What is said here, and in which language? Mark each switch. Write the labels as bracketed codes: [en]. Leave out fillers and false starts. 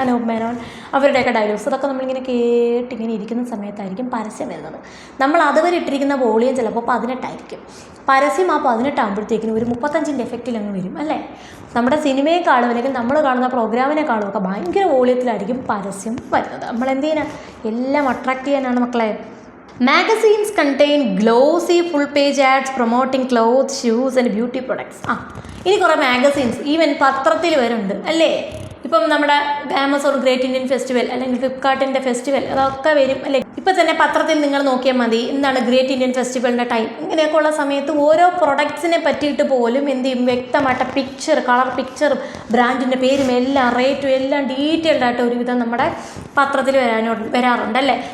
[ml] അനൂപ് മേനോൻ അവരുടെയൊക്കെ ഡയലോഗ്സ്, അതൊക്കെ നമ്മളിങ്ങനെ കേട്ടിങ്ങനെ ഇരിക്കുന്ന സമയത്തായിരിക്കും പരസ്യം വരുന്നത്. നമ്മൾ അതുവരെ ഇട്ടിരിക്കുന്ന വോളിയം ചിലപ്പോൾ 18 ആയിരിക്കും. പരസ്യം ആ 18 ആകുമ്പോഴത്തേക്കിനും ഒരു 35ൻ്റെ എഫക്റ്റിൽ അങ്ങ് വരും, അല്ലേ? നമ്മുടെ സിനിമയെക്കാളും അല്ലെങ്കിൽ നമ്മൾ കാണുന്ന പ്രോഗ്രാമിനെക്കാളും ഒക്കെ ഭയങ്കര വോളിയത്തിലായിരിക്കും പരസ്യം വരുന്നത്. നമ്മൾ എന്ത് ചെയ്യാനാണ്? എല്ലാം അട്രാക്റ്റ് ചെയ്യാനാണ് മക്കളെ. [en] Magazines contain glossy full-page ads promoting clothes, shoes and beauty products. [ml] ഇനി കുറേ മാഗസീൻസ് ഈവൻ പത്രത്തിൽ വരുന്നുണ്ട്, അല്ലേ? ഇപ്പം നമ്മുടെ ആമസോൺ ഗ്രേറ്റ് ഇന്ത്യൻ ഫെസ്റ്റിവൽ അല്ലെങ്കിൽ ഫ്ലിപ്കാർട്ടിൻ്റെ ഫെസ്റ്റിവൽ അതൊക്കെ വരും, അല്ലേ? ഇപ്പം തന്നെ പത്രത്തിൽ നിങ്ങൾ നോക്കിയാൽ മതി, എന്താണ് ഗ്രേറ്റ് ഇന്ത്യൻ ഫെസ്റ്റിവലിൻ്റെ ടൈം. ഇങ്ങനെയൊക്കെ ഉള്ള സമയത്ത് ഓരോ പ്രൊഡക്ട്സിനെ പറ്റിയിട്ട് പോലും എന്ത് ചെയ്യും? വ്യക്തമായിട്ട് പിക്ചർ, കളർ പിക്ചറും ബ്രാൻഡിൻ്റെ പേരും എല്ലാം റേറ്റും എല്ലാം ഡീറ്റെയിൽഡ് ആയിട്ട് ഒരുവിധം നമ്മുടെ പത്രത്തിൽ വരാറുണ്ട്, അല്ലേ?